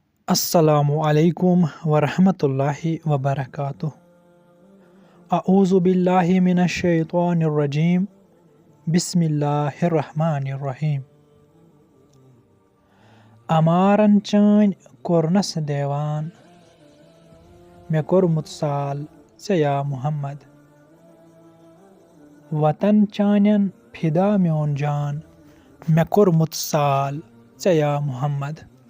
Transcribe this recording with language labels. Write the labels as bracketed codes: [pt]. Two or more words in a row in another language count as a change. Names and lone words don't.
[ar] السلام عليكم ورحمة الله وبركاته. أعوذ بالله من الشيطان الرجيم. بسم الله الرحمن الرحيم. [ks] अमारन चान कोरनस देवान, मे कोरमुत साल चे या मुहम्मद। वतन चान्यन फिदा म्योन जान, मे कोरमुत साल चे या मुहम्मद।